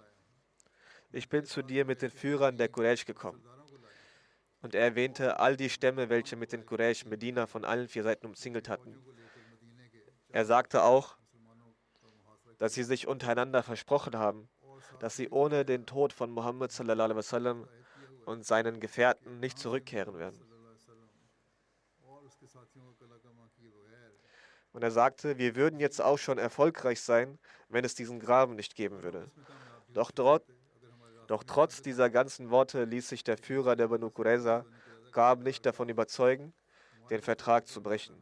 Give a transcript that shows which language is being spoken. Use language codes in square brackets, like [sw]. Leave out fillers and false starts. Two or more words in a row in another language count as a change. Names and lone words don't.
[de] Ich bin zu dir mit den Führern der Quraysh gekommen. Und er erwähnte all die Stämme, welche mit den Quraysh Medina von allen 4 Seiten umzingelt hatten. Er sagte auch, dass sie sich untereinander versprochen haben, dass sie ohne den Tod von Muhammad [ar] صلى الله عليه وسلم [de] und seinen Gefährten nicht zurückkehren werden. Und er sagte, wir würden jetzt auch schon erfolgreich sein, wenn es diesen Graben nicht geben würde. Doch trotz dieser ganzen Worte ließ sich der Führer der Banu Qurayza, Gab, nicht davon überzeugen, den Vertrag zu brechen.